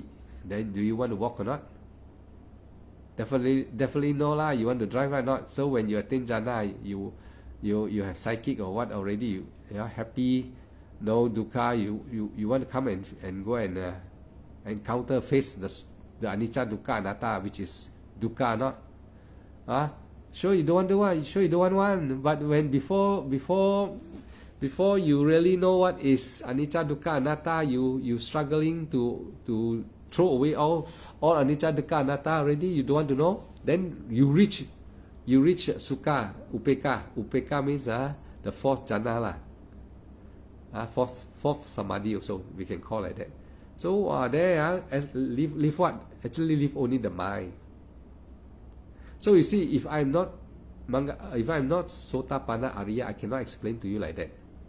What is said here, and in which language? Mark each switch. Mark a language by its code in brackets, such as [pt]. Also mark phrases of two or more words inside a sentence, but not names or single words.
[en] Then do you want to walk or not? Definitely no lah. You want to drive or not? So when you attain jhana, you have psychic or what already. You are happy, no dukkha. You want to come and go and encounter, face the [pi] anicca, dukkha, anatta, [en] which is dukkha, not. Sure you don't want to one. Sure you don't want one. But when before you really know what is [pi] anicca, dukkha, anatta, [en] you struggling to throw away all [pi] anicca, dukkha, anatta [en] already. You don't want to know. Then you reach [pi] sukha, upekkha. [en] Upekkha means the fourth jhana lah. Fourth samadhi also we can call like that. So there leave what? Actually leave only the mind. So you see, if I'm not [pi] Sotapanna Arya, [en] I cannot explain to you like that.